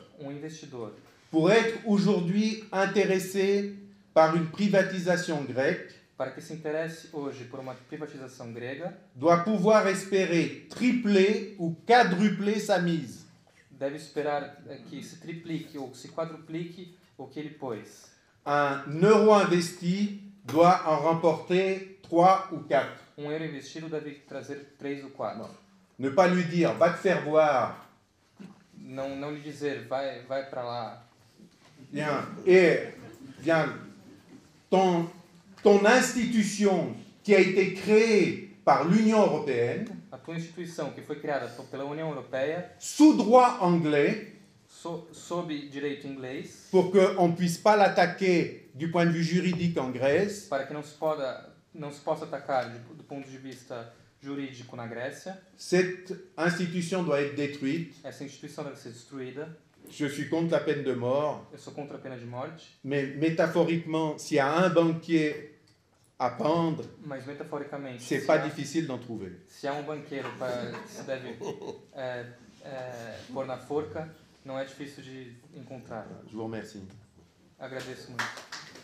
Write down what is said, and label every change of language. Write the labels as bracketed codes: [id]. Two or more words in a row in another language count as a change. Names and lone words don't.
[fr] Investidor, pour être aujourd'hui intéressé par une privatisation grecque, [pt] para que se interesse hoje por uma privatização grega, [fr] doit pouvoir espérer tripler ou quadrupler sa mise. [pt] deve esperar que se triplique ou se quadruplique o que ele pôs. [fr] Un euro investi doit en remporter 3 ou 4. [pt] Euro investido deve trazer 3 ou 4. [fr] Ne pas lui dire, va te faire voir. [pt] Não lhe dizer, vai para lá. [fr] Bien, ton institution qui a été créée par l'Union européenne, [pt] A tua instituição, que foi criada pela União Europeia, [fr] sous droit anglais, [pt] sob direito inglês, [fr] pour qu'on ne puisse pas l'attaquer du point de vue juridique en Grèce, [pt] para que não se possa atacar do ponto de vista jurídico na Grécia. [fr] cette institution doit être détruite. [pt] Essa instituição deve ser destruída. [fr] Je suis contre la peine de mort, [pt] Eu sou contra a pena de morte, [fr] mais métaphoriquement, s'il y a un banquier à pendre, [pt] mas metaforicamente, [fr] c'est pas difficile d'en trouver. [pt] se há banqueiro que se deve pôr na forca, não é difícil de encontrar. [fr] Je vous remercie. [pt] Agradeço muito.